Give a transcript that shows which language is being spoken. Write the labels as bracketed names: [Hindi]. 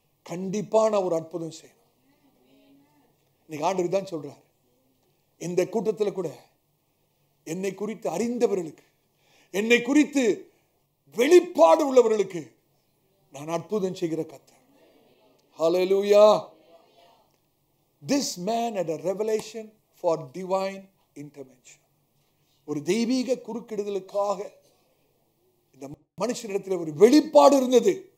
[Tamil] கண்டிப்பான ஒரு அற்புதம் செய்யணும். இன்னைக்கு ஆண்டவர் தான் சொல்றார், இந்த கூட்டத்தில் கூட என்னை குறித்து அறிந்தவர்களுக்கு, என்னை குறித்து வெளிப்பாடு உள்ளவர்களுக்கு நான் அற்புதம் செய்கிற கர்த்தர். ஹல்லேலூயா. [English] This man had a revelation for divine intervention. [Tamil] ஒரு தெய்வீக குறுக்கிடுதலுக்காக இந்த மனுஷனிடத்தில் ஒரு வெளிப்பாடு இருந்தது.